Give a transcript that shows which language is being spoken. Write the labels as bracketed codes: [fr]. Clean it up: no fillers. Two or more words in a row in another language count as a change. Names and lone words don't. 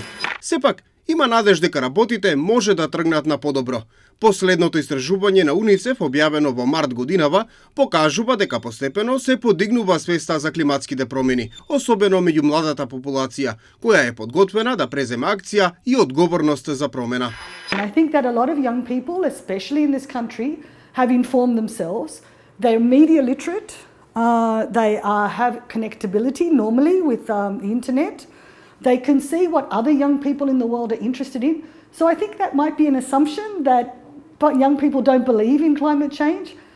[mk] Сепак, има надеж дека работите може да тргнат на подобро. Последното истражување на УНИЦЕФ, објавено во март годинава, покажува дека постепено се подигнува свеста за климатските промени, особено меѓу младата популација, која е подготвена да преземе акција и одговорност за промена. [en] I think that a lot of young people, especially in this country, have informed themselves. They're media literate. They have connectability normally with the internet. They can see what other young people in the world are interested in. So I think that might be an assumption that young people don't believe in climate change.